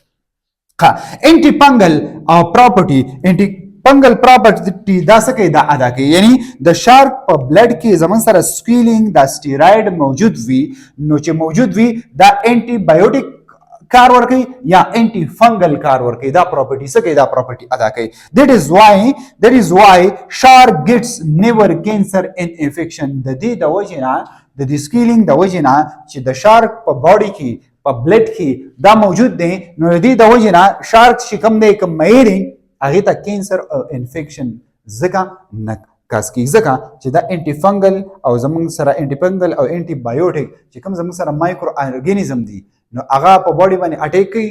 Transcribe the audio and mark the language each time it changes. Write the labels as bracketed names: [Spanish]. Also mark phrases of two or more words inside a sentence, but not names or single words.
[English] anti-fungal property, anti-fungal property [Pashto] دا څه کوي؟ دا ادا کوي. یعنی د شارک په بلډ کې زمون سره سکویلینګ دا سټیراید موجود وي، نو چې موجود وي دا [English] antibiotic [Pashto] کار ورکوي یا [English] anti-fungal [Pashto] کار ورکوي. دا پراپرټي څه کوي؟ دا پراپرټي ادا کوي. [English] that is why shark gets never cancer in infection. [Pashto] د دې د وجې نه د دې سکیلینګ د وجې نه چې د شارک په باډي کې په بلډ کې دا موجود دی، نو د دې د وجې نه شارک چې کوم دی کوم مایري هغې ته کینسر او انفیکشن ځکه نه کاس کیږي، ځکه چې دا [English] anti-fungal [Pashto] او زمونږ سره [English] anti-fungal [Pashto] او [English] antibiotic [Pashto] چې کوم زمونږ سره [English] micro organism [Pashto] دي نو هغه په باډي باندې اټیک کوي.